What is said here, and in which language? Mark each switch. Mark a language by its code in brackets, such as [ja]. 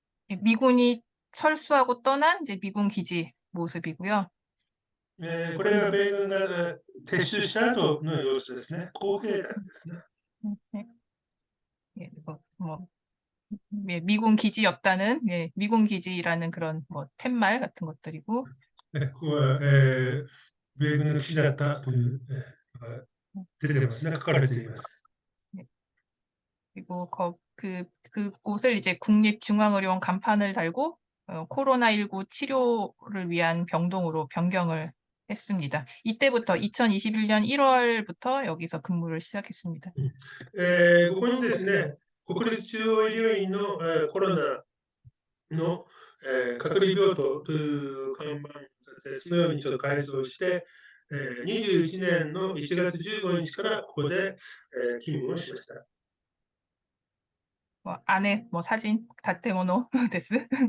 [ko] 예, 미군이 철수하고 떠난 이제 미군 기지 모습이고요. [ja] これが米軍が撤収した後の様子ですね。工兵団ですね。 [ko] 예, 예, 예, 미군 기지였다는 예, 미군 기지라는 그런 뭐 팻말 같은 것들이고 [ja] ここは、米軍の基地だったという、のが出てますね。書かれています。 [ko] 예, 그리고 그곳을 이제 국립중앙의료원 간판을 달고 코로나19 치료를 위한 병동으로 변경을 했습니다. 이때부터 2021년 1월부터 여기서 근무를 시작했습니다. [ja] ここにですね、国立中央医療院の、コロナの、隔離病棟という看板そのようにちょっと改装して、21年の1月15日からここで、勤務をしました。 [ko] 안에 사진 [ja] 다테모노 데스.